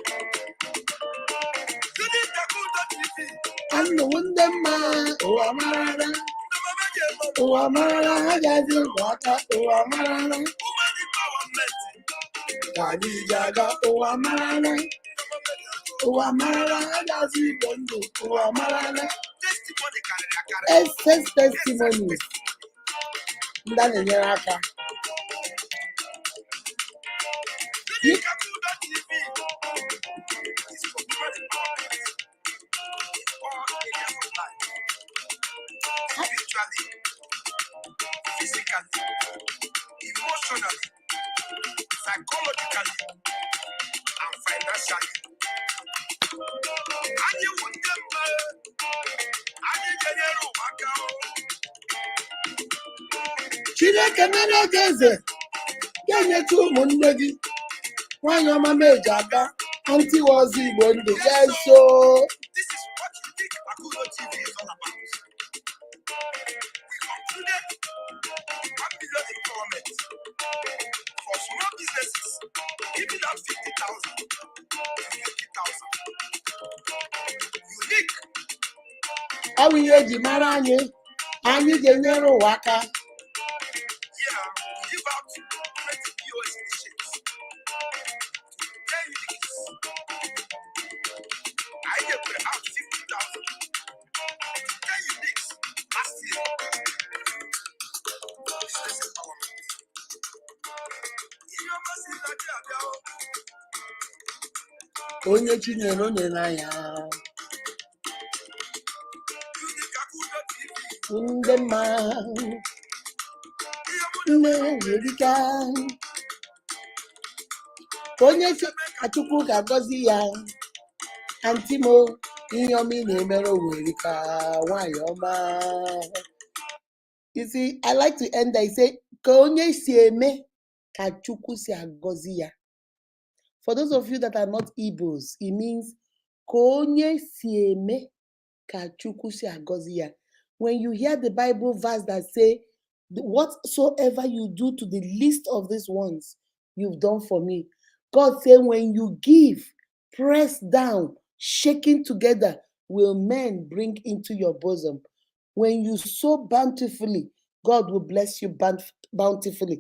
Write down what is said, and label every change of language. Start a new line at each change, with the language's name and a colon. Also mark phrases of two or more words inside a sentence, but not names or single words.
Igbo: Unique Akudo TV, anụ ndị mma, ụwa marara, ụwa marara, ha ga-adị ụwa aka, ụwa marara. Ka anyị ji aga ụwa marara, ụwa marara, ha ga-adị Igbo ndụ, ụwa marara.
English: Excess testimonies
Igbo: ndị a na-enyere aka.
English: Unique Akudo TV is for women empowerment in all areas of life, spiritually, physically, emotionally, psychologically, and financially.
Igbo: Anyị wụ ndị mma, anyị ga-enyere ụwa aka. Chineke mere oge eze, ga-enyecha ụmụnne gị. Nwanyị ọma meji aka, ntị ọzọ Igbo ndụ.
English: Yes, so this is what Unique Akudo TV is all about. We concluded one individual empowerment for small businesses, giving out 50,000 to 50,000. Unique. How we
Igbo: ji mara anyị ga-enyere ụwa aka.
English: Yeah, we give out 20 POS machines. 10 units. I gave out 50,000. 10 units last year. Business empowerment.
Igbo: Onye Chinyere onye n'anya. Ndị mma. Nne Erika. Onye Chukwu ga-agọzi ya. Antimo ihe ọma ị na-emere Erika nwanyị ọma.
English: You see, I like to end there. I say,
Igbo: ka onye si eme ka Chukwu si agọzi ya.
English: For those of you that are not Igbos, it means
Igbo: ka onye si eme ka Chukwu si agọzi ya.
English: When you hear the Bible verse that say, whatsoever you do to the least of these ones, you've done for me. God said, when you give, press down, shaking together, will men bring into your bosom. When you sow bountifully, God will bless you bountifully.